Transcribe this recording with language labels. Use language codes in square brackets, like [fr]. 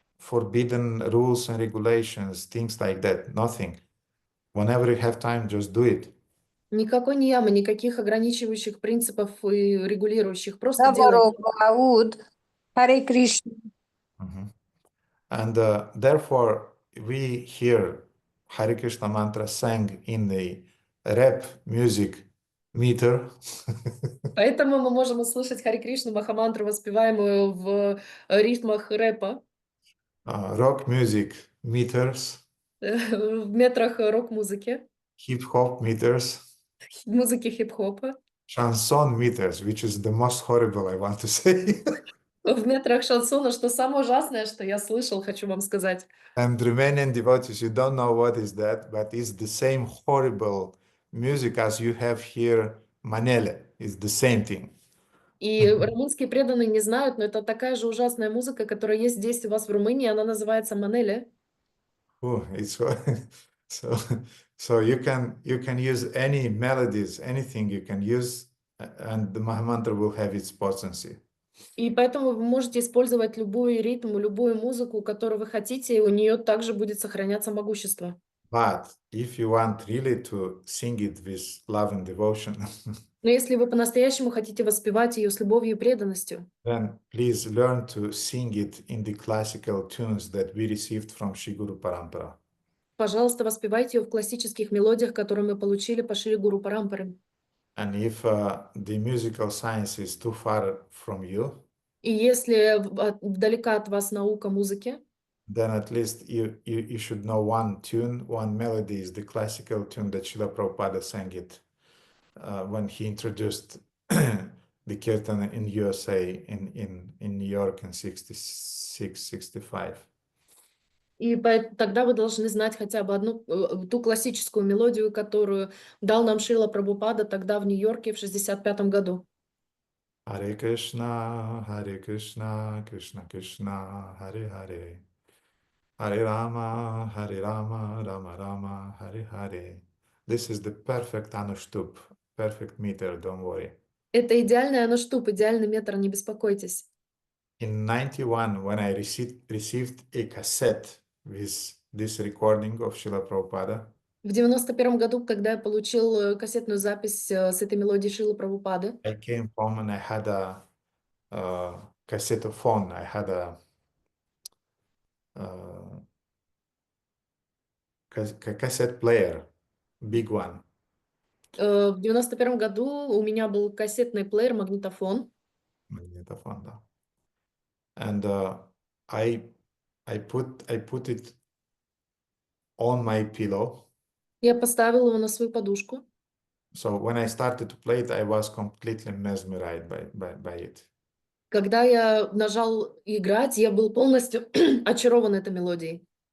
[en] forbidden rules and regulations, things like that. Nothing. Whenever you have time, just do it. [ru] Никакой не ямы, никаких ограничивающих принципов и регулирующих. Просто [ro] Da, vă [ru] делайте. [ro] rog, vă aud. Hare Krishna. [en] And therefore, we hear Hare Krishna mantra sang in the rap music meter. [ru] Поэтому мы можем услышать Хари Кришну Махамантру, воспеваемую в ритмах рэпа, [en] Rock music meters, [ru] в метрах рок-музыки, [en] hip-hop meters, [ru] музыки хип-хопа, [en] chanson meters, which is the most horrible, I want to say. [ru] в метрах шансона, что самое ужасное, что я слышал, хочу вам сказать. [en] And Romanian devotees, you don't know what is that, but it's the same horrible music as you have here, manele. It's the same thing. [ru] И румынские преданные не знают, но это такая же ужасная музыка, которая есть здесь у вас в Румынии, она называется манеле. [en] Oh, it's so so you can use any melodies, anything you can use, and the Mahamantra will have its potency. [ru] И поэтому вы можете использовать любой ритм, любую музыку, которую вы хотите, и у нее также будет сохраняться могущество. [en] But if you want really to sing it with love and devotion, [ru] Но если вы по-настоящему хотите воспевать ее с любовью и преданностью, [en] then please learn to sing it in the classical tunes that we received from Shri Guru Parampara. [ru] пожалуйста, воспевайте ее в классических мелодиях, которые мы получили по Шри Гуру Парампаре. [en] And if the musical science is too far from you, [ru] И если далека от вас наука музыки, [en] then at least you should know one tune, one melody is the classical tune that Srila Prabhupada sang it when he introduced the kirtan in USA, in New York in 66, 65. [ru] и тогда вы должны знать хотя бы одну, ту классическую мелодию, которую дал нам Шрила Прабхупада тогда в Нью-Йорке в 65 году. [sa] Hare Krishna, Krishna Krishna, Hare Hare. Hare Rama, Rama Rama, Hare Hare. [en] This is the perfect anushtup, perfect meter, don't worry. [ru] Это идеальный аnuштуп, идеальный метр, не беспокойтесь. [en] In 91, when I received a cassette with this recording of Srila Prabhupada, [ru] В 91 году, когда я получил кассетную запись с этой мелодией Шрилы Прабхупады, [en] I came home and I had a cassettophone. I had a cassette player, big one. [ru] в 91 году у меня был кассетный плеер, магнитофон. Magnetophone, да. [en] And I put it on my pillow. [ru] Я поставила его на свою подушку. [en] So when I started to play it, I was completely mesmerized by it. [ru] Когда я нажал играть, я был полностью очарован этой мелодией.